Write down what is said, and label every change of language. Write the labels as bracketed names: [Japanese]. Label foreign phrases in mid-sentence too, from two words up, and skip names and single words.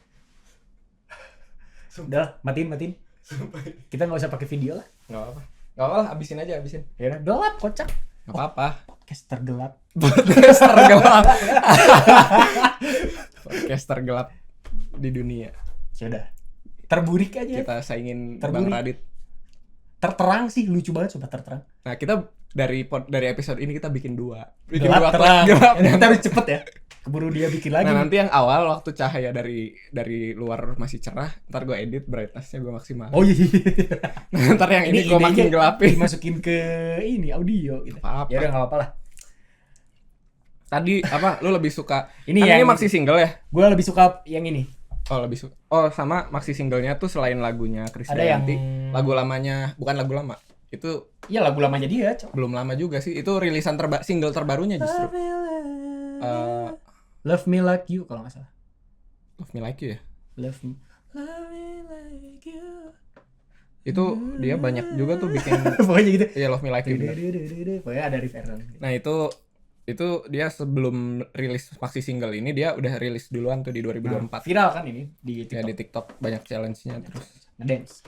[Indonesian] Udah, matiin. Kita nggak usah pakai video lah. Gak apa-apa, habisin aja. Ya udah, gelap, kocak. Gak apa-apa. Podcaster gelap. Podcaster gelap di dunia. Ya udah. Terburik aja. Kita saingin Terburik. Bang Radit. Terterang sih, lucu banget, coba terterang. Nah, kita dari episode ini kita bikin 2. Bikin Gelap, 2 terang. gelap. Ini kita harus cepet ya. Keburu dia bikin lagi. Nah, nanti yang awal waktu cahaya dari luar masih cerah, ntar gue edit brightness-nya gue maksimal. Oh iya. Nah, ntar yang ini gue makin gelapin. Dimasukin ke ini audio gitu. Apa-apa. Ya udah enggak apa-apa lah. Tadi apa? Lu lebih suka Ini ini yang [English] maxi single [Indonesian] ya? Gue lebih suka yang ini. Sama [English] maxi singlenya [Indonesian] tuh selain lagunya Ada Krisdayanti, yang lagu lamanya, bukan lagu lama. Itu iya lagu lamanya dia, Cok. belum lama juga sih. Itu rilisan single terbarunya justru. Love Me Like You kalau nggak salah. Love Me Like You ya. Love Me Like You. Itu dia banyak juga tuh bikin Pokoknya gitu. iya Love Me Like You. Bener. Pokoknya ada referensi. Nah, itu dia sebelum rilis [English] maxi single [Indonesian] ini dia udah rilis duluan tuh di 2024. Viral kan ini di TikTok. Ya di TikTok banyak challenge-nya terus. Ngedance.